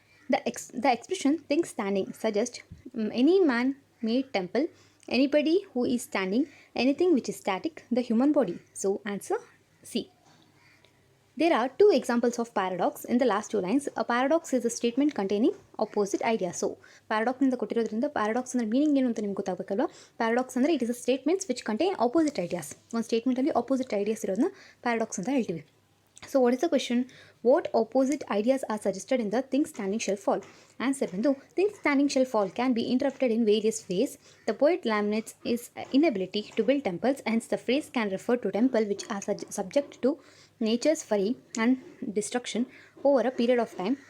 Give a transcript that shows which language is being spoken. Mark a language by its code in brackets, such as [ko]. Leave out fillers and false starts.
[en] The expression think standing suggests any man-made temple, anybody who is standing, anything which is static, the human body. So answer C. There are two examples of paradox in the last two lines. A paradox is a statement containing opposite ideas. [kn] So paradox ನಿಂದ ಕೊಟ್ಟಿರೋದ್ರಿಂದ paradox ಅಂದ್ರೆ meaning ಏನು ಅಂತ ನಿಮ್ಗೆ ಗೊತ್ತಾಗಬೇಕಲ್ವಾ. [en] paradox [kn] ಅಂದರೆ [en] It is a statements which contain opposite ideas. [kn] ಒಂದು ಸ್ಟೇಟ್ಮೆಂಟಲ್ಲಿ opposite ideas ಇರೋದನ್ನ paradox ಅಂತ ಹೇಳ್ತೀವಿ. [en] So what is the question? What opposite ideas are suggested in the things standing shall fall? Answer ಬಂದು things standing shall fall can be interpreted in various ways. The poet laments his inability to build temples, hence the phrase can refer to temple which are subject to nature's fury and destruction over a period of time.